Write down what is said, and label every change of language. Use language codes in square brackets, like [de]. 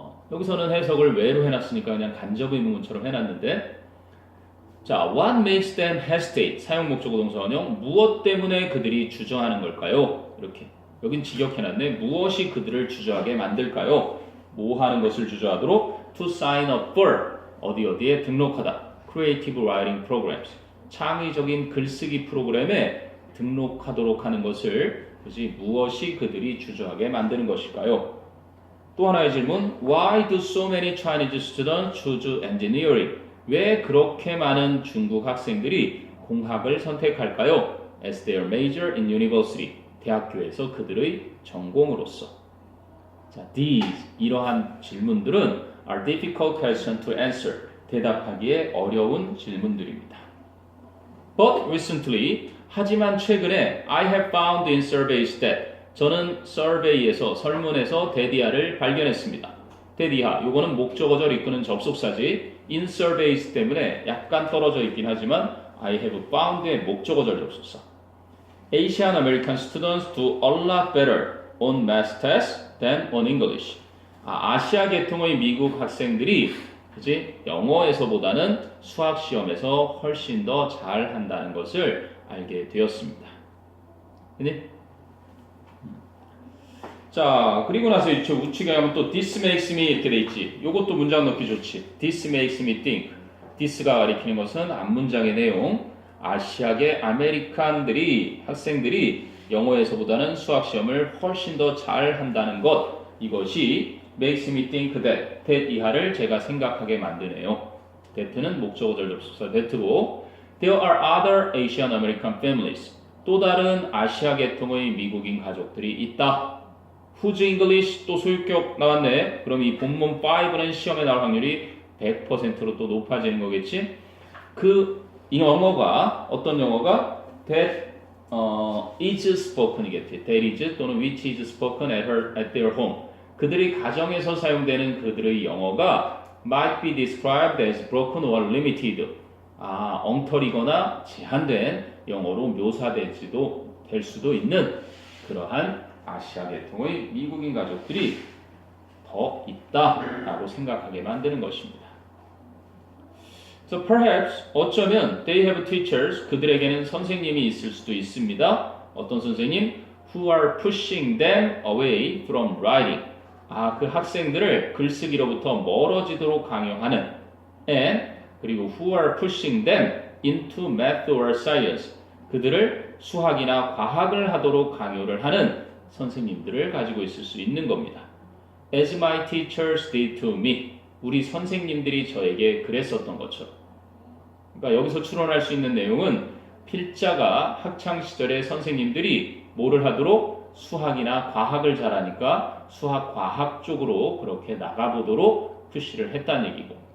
[ko] 여기서는 해석을 왜로 해놨으니까 그냥 간접 의문문처럼 해놨는데 자, [en] what makes them hesitate? [ko] 사용 목적어 동사 원형 무엇 때문에 그들이 주저하는 걸까요? 이렇게 여긴 직역해놨네. 무엇이 그들을 주저하게 만들까요? 뭐 하는 것을 주저하도록? [en] To sign up for [ko] 어디에 등록하다. [en] Creative writing programs [ko] 창의적인 글쓰기 프로그램에 등록하도록 하는 것을 그지 무엇이 그들이 주저하게 만드는 것일까요? 또 하나의 질문 [en] Why do so many Chinese students choose engineering? [ko] 왜 그렇게 많은 중국 학생들이 공학을 선택할까요? [en] As their major in university [ko] 대학교에서 그들의 전공으로서 [en] 자, these [ko] 이러한 [en] 질문들은 are difficult questions to answer [ko] 대답하기에 어려운 질문들입니다. [en] But recently [ko] 하지만 최근에 [en] I have found in surveys that [ko] 저는 [en] survey에서 [ko] 설문에서 데디아를 발견했습니다. 데디아 요거는 목적어절 이끄는 접속사지 in surveys 때문에 약간 떨어져 있긴 하지만 I have found의 목적어절 접속사. [en] Asian American students do a lot better on math tests than on English. [ko] 아시아 계통의 미국 학생들이 그지 영어에서보다는 수학 시험에서 훨씬 더 잘한다는 것을 알게 되었습니다. 그니? 자, 그리고 나서 이제 우측에 가면 또 [en] this makes me [ko] 이렇게 돼 있지. 요것도 문장 넣기 좋지. [en] This makes me think. [ko] this가 가리키는 것은 앞문장의 내용. 아시아계 아메리칸들이 학생들이 영어에서보다는 수학 시험을 훨씬 더 잘한다는 것. 이것이 [en] makes me think that [ko] 이하를 제가 생각하게 만드네요. [en] that는 [ko] 목적어절 접속사 [en] that고 there are other Asian American families. [ko] 또 다른 아시아 계통의 미국인 가족들이 있다. [en] Whose English [ko] 또 소유격 나왔네. 그럼 이 본문 5는 시험에 나올 확률이 100%로 또 높아지는 거겠지. 이 영어가 어떤 영어가 [en] that is spoken [ko] 이겠지. [en] that is 또는 which is spoken at their home. [ko] 그들의 가정에서 사용되는 그들의 영어가 [en] might be described as broken or limited. [ko] 엉터리거나 제한된 영어로 묘사될지도 될 수도 있는 그러한 아시아 계통의 미국인 가족들이 더 있다라고 생각하게 만드는 것입니다. [en] So perhaps [ko] 어쩌면 [en] they have teachers [ko] 그들에게는 선생님이 있을 수도 있습니다. 어떤 선생님? [en] Who are pushing them away from writing. [ko] 그 학생들을 글쓰기로부터 멀어지도록 강요하는 [en] and [ko] 그리고 [en] who are pushing them into math or science. [ko] 그들을 수학이나 과학을 하도록 강요를 하는 선생님들을 가지고 있을 수 있는 겁니다. [en] As my teachers did to me. [ko] 우리 선생님들이 저에게 그랬었던 것처럼. 그러니까 여기서 추론할 수 있는 내용은 필자가 학창시절에 선생님들이 뭐를 하도록 수학이나 과학을 잘하니까 수학, 과학 쪽으로 그렇게 나가보도록 푸시를 했다는 얘기고.